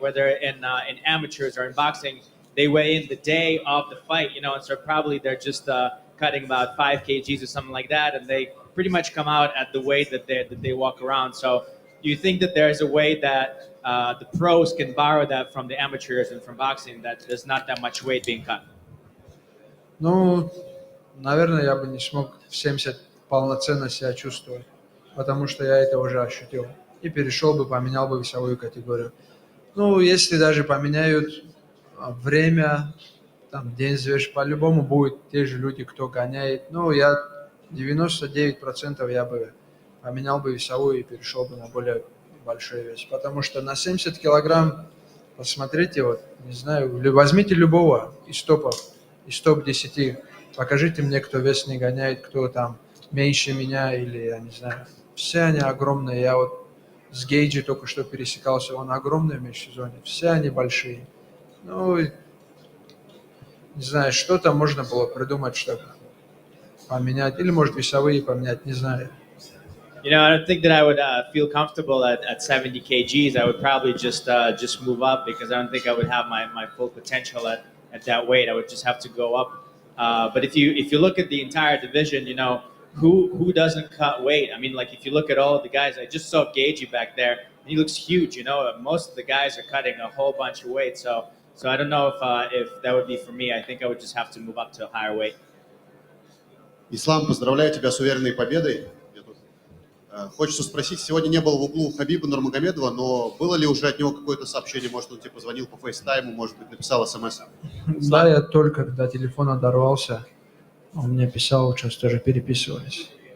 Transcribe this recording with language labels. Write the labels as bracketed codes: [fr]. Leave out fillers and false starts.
[en] Whether in amateurs or in boxing, they weigh in the day of the fight, and so probably they're just cutting about 5 kgs or something like that, and they pretty much come out at the weight that they walk around. So, do you think that there's a way that the pros can borrow that from the amateurs and from boxing, that there's not that much weight being cut? [ru] Ну, наверное, я бы не смог в 70 полноценно себя чувствовать, потому что я это уже ощутил. И перешел бы, поменял бы весовую категорию. Ну, если даже поменяют время, там, день взвешивания, по-любому будут те же люди, кто гоняет. Ну, я 99% я бы поменял бы весовую и перешел бы на более большой вес. Потому что на 70 килограмм, посмотрите, вот, не знаю, возьмите любого из топов, из топ-10, покажите мне, кто вес не гоняет, кто там меньше меня или, я не знаю. Все они огромные. Я вот с Гейджи только что пересекался, он огромный в межсезонье. Все они большие. Ну, не знаю, что-то можно было придумать, чтобы поменять. Или, может, весовые поменять, не знаю. [en] I don't think that I would feel comfortable at 70 kgs. I would probably just move up because I don't think I would have my full potential at that weight. I would just have to go up. But if you look at the entire division, who doesn't cut weight? I mean, like if you look at all of the guys, I just saw Gagey back there. He looks huge. Most of the guys are cutting a whole bunch of weight. So I don't know if that would be for me. I think I would just have to move up to a higher weight. [ru] Ислам, поздравляю тебя с уверенной победой. Хочется спросить, сегодня не был в углу Хабиба Нурмагомедова, но было ли уже от него какое-то сообщение? Может, он тебе позвонил по фейстайму, может быть, написал смс? Да, я только когда телефон оторвался, он мне писал, сейчас тоже переписывались.